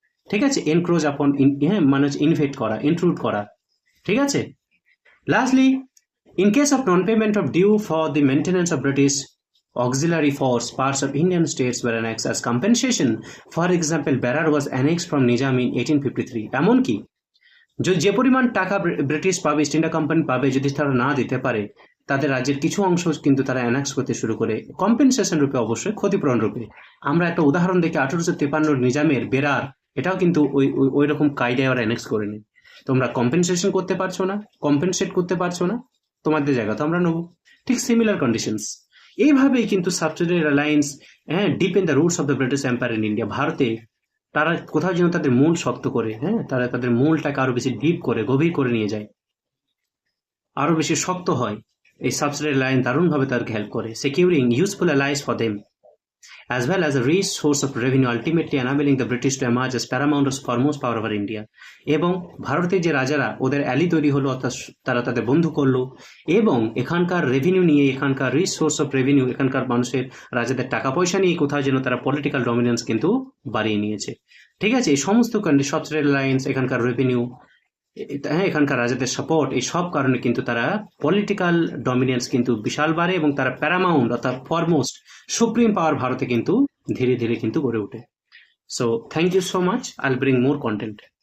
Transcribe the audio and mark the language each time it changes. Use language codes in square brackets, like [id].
[bn] ঠিক আছে, এনক্রোচ আপন মানে ইনভেট করা, ইন্ট্রুড করা। ঠিক আছে, lastly, [en] in case of non-payment of due for the maintenance of British auxiliary force, parts of Indian states were annexed as compensation. For example, Berar was annexed from Nizam in 1853. [bn] এমনকি যে পরিমাণ টাকা British পাবে, east India company পাবে, যদি তারা না দিতে পারে, তাদের রাজ্যের কিছু অংশ কিন্তু তারা অ্যানেক্স করতে শুরু করে, কম্পেনসেশন রূপে, অবশ্যই ক্ষতিপূরণ রূপে। আমরা একটা উদাহরণ দেখি, 1853 নিজামের বেরার, এটাও কিন্তু ওই রকম কায়দায় ওরা অ্যানেক্স করেনি। তোমরা কম্পেনসেশন করতে পারছো না, কম্পেনসেট করতে পারছো না, তোমাদের জায়গা তো আমরা নেবো। ঠিক সিমিলার কন্ডিশনস। এইভাবেই কিন্তু subsidiary alliance [en] deep in the roots of the British empire in India, [bn] ভারতে তারা কোথাও যেন তাদের মূল শক্ত করে, তারা তাদের মূলটাকে আরো বেশি ডিপ করে, গভীর করে নিয়ে যায়, আরো বেশি শক্ত হয়। এই সাবসিডিয়ারি লাইন দারুণভাবে তাদেরকে হেল্প করে, [en] Securing useful allies for them as well as a rich source of revenue, ultimately enabling the British to emerge as paramount as foremost power over India. [bn] এবং ভারতের যে রাজারা, ওদের অ্যালি তৈরি হলো, অর্থাৎ তারা তাদের বন্ধু করলো, এবং এখানকার রেভিনিউ নিয়ে, এখানকার রিচ সোর্স অফ রেভিনিউ, এখানকার মানুষের, রাজাদের টাকা পয়সা নিয়ে কোথাও যেন তারা পলিটিক্যাল ডমিনেন্স কিন্তু বাড়িয়ে নিয়েছে। ঠিক আছে, এই সমস্ত সাবসিডিয়ারি লাইন্স, এখানকার রেভিনিউ, এখানকার রাজাদের সাপোর্ট, এই সব কারণে কিন্তু তারা পলিটিক্যাল ডমিনেন্স কিন্তু বিশাল বাড়ে এবং তারা প্যারামাউন্ট অর্থাৎ ফরমোস্ট সুপ্রিম পাওয়ার ভারতে কিন্তু ধীরে ধীরে কিন্তু গড়ে ওঠে। [en] So thank you so much, I will bring more content.